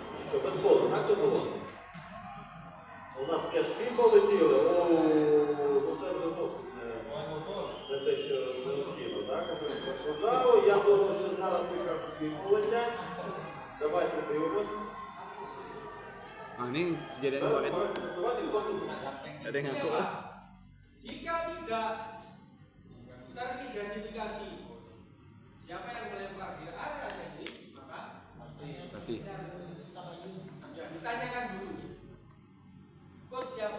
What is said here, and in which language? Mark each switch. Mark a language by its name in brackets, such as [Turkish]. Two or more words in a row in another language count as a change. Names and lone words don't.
[Ukrainian] Що, без фото, так то було? У нас пляшки полетіли, ну це вже зовсім не те, що необхідно, так? Спортзалу, я думаю, що зараз якраз і полетять. Давайте подивимось. [Indonesian] Ini kejadian gua kan. Ada yang ngaku. Jika tidak, kita identifikasi siapa yang melempar di area ini, maka Berarti ya ditanyakan dulu. Coach siapa?